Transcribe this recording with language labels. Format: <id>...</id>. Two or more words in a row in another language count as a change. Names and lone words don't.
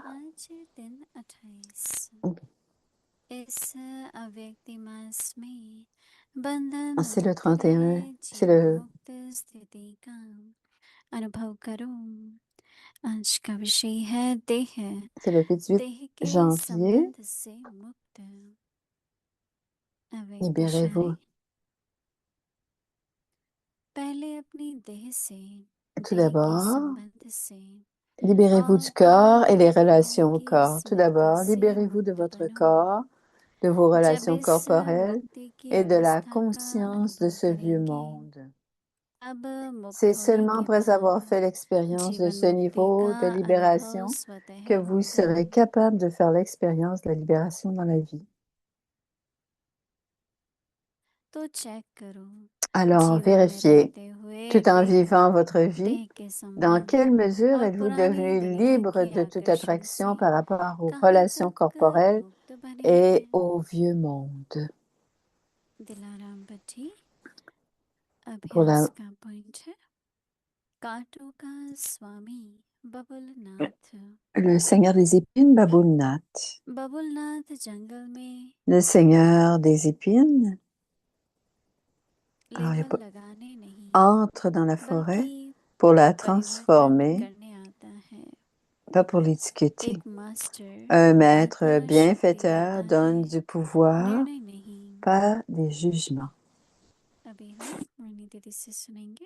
<hi>आज दिन 28 इस अव्यक्ति मास में बंधन</hi> <fr>C'est le</fr> <hi>मुक्त</hi> <fr>31,</fr> <hi>रहे</hi> <fr>c'est</fr> <hi>जीवन</hi> <fr>le,</fr> <hi>मुक्त स्थिति का अनुभव करो। आज का विषय है देह</hi> <fr>c'est le 28</fr> <hi>देह के</hi> <fr>janvier.</fr> <hi>संबंध से मुक्त। अव्यक्त</hi> <fr>Libérez-vous.</fr> <hi>पहले अपनी देह से</hi> <fr>Tout</fr> <hi>देह के</hi> <fr>d'abord,</fr> <hi>संबंध से</hi> <fr>libérez-vous</fr> <hi>और</hi> <fr>du corps et les</fr> <hi>आत्म</hi> <fr>relations au</fr> <hi>की</hi> <fr>corps. Tout</fr> <hi>स्मृति</hi> <fr>d'abord,</fr> <hi>से</hi> <fr>libérez-vous de</fr> <hi>मुक्त</hi> <fr>votre</fr> <hi>बनो।</hi> <fr>corps, de vos</fr> <hi>जब</hi> <fr>relations</fr> <hi>इस</hi> <fr>corporelles</fr> <hi>मुक्ति की</hi> <fr>et de la</fr> <hi>अवस्था का</hi> <fr>conscience de</fr> <hi>अनुभव</hi> <fr>ce vieux</fr> <hi>करेंगे,</hi> <fr>monde.</fr> <hi>अब मुक्त</hi> <fr>C'est</fr> <hi>होने</hi> <fr>seulement</fr> <hi>के</hi> <fr>après avoir</fr> <hi>बाद</hi> <fr>fait l'expérience de</fr> <hi>जीवन</hi> <fr>ce</fr> <hi>मुक्ति</hi> <fr>niveau</fr> <hi>का</hi> <fr>de</fr> <hi>अनुभव</hi> <fr>libération</fr> <hi>स्वतः</hi> <fr>que vous</fr> <hi>होगा।</hi> <fr>serez capable de faire l'expérience de la libération dans la vie.</fr> <hi>तो चेक करो</hi> <fr>Alors,</fr> <hi>जीवन में</hi> <fr>vérifiez,</fr> <hi>रहते हुए</hi> <fr>tout en</fr> <hi>देह</hi> <fr>vivant votre vie,</fr> <hi>देह के</hi> <fr>dans</fr> <hi>संबंध</hi> <fr>quelle mesure</fr> <hi>और</hi> <fr>êtes-vous</fr> <hi>पुरानी</hi> <fr>devenu</fr> <hi>दुनिया</hi> <fr>libre</fr> <hi>के</hi> <fr>de toute</fr> <hi>आकर्षण से</hi> <fr>attraction par rapport aux</fr> <hi>कहाँ</hi> <fr>relations</fr> <hi>तक</hi> <fr>corporelles</fr> <hi>मुक्त बने</hi> <fr>et</fr> <hi>हैं।</hi> <fr>au vieux monde?</fr> <hi>दिलाराम भट्टी</hi> <fr>Pour</fr> <hi>अभ्यास का पॉइंट है कांटों का स्वामी बबुलनाथ।</hi> <fr>le Seigneur des épines, Baboulnath.</fr> <hi>बबुलनाथ जंगल में</hi> <fr>Le Seigneur des épines</fr> <hi>लेबल लगाने नहीं</hi> <fr>entre dans la forêt</fr> <hi>बल्कि</hi> <fr>pour la</fr> <hi>परिवर्तन</hi> <fr>transformer,</fr> <hi>करने आता है।</hi> <fr>pas pour l'étiqueter.</fr> <hi>एक मास्टर</hi> <fr>Un maître</fr> <hi>आत्मा शक्ति देता</hi> <fr>bienfaiteur</fr> <hi>है,</hi> <fr>donne du pouvoir,</fr> <hi>निर्णय नहीं।</hi> <fr>pas des jugements.</fr> <hi>अभी हम मोहिनी दीदी से सुनेंगे।</hi>